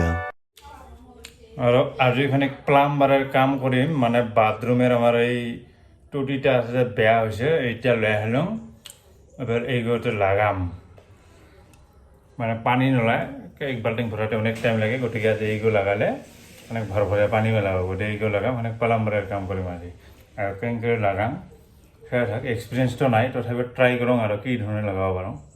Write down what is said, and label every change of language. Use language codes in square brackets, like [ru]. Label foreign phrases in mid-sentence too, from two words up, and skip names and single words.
[bn] আর আজ এখানে প্লাম্বারের কাম করিম মানে বাথরুমের আমার এই টুটিটা আছে বেয়া হয়েছে এইটা লয়ে হলাম এবার এইগুলোতে লাগাম মানে পানী নোলায় এক বাল্টিং ভরাতে অনেক টাইম লাগে গতিকে আজি এইগুলো লাগালে মানে ভরভরিয়া পানি মেলাব গতিকে এইগুলো লাগাম মানে প্লাম্বারের কাম [as] কৰিম আজি আৰু কেনেকৈ লাগাম সেয়া থাক এক্সপিৰিয়েঞ্চটো নাই তথাপি ট্ৰাই কৰোঁ আৰু কি ধৰণে লগাব পাৰোঁ